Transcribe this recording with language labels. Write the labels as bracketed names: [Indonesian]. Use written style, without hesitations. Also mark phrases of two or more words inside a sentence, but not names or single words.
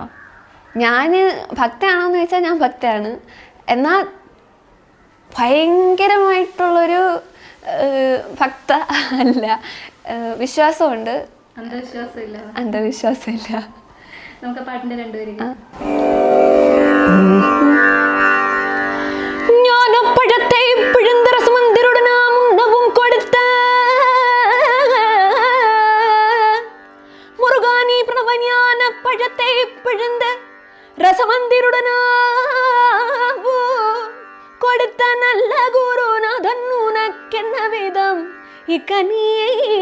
[Malayalam] ഞാൻ ഭക്തയാണോ എന്ന് ചോദിച്ചാൽ ഞാൻ ഭക്തയാണ്. എന്നാൽ ഭയങ്കരമായിട്ടുള്ളൊരു ഭക്ത അല്ല. വിശ്വാസമുണ്ട്, അന്ധവിശ്വാസമില്ല. നമുക്ക് പാട്ടിന്റെ രണ്ടുപേരും [Tamil] ஞானப்பழத்தை பிழிந்த ரசமந்திருடன் நாம் உண்ணவும் கொடுத்த முருகானி பிரணவ ஞான பழத்தை பிழிந்த ரசமந்திருடன் கொடுத்த நல்ல குருநாதன் உனக்கென்ன விதம் இக்கனியை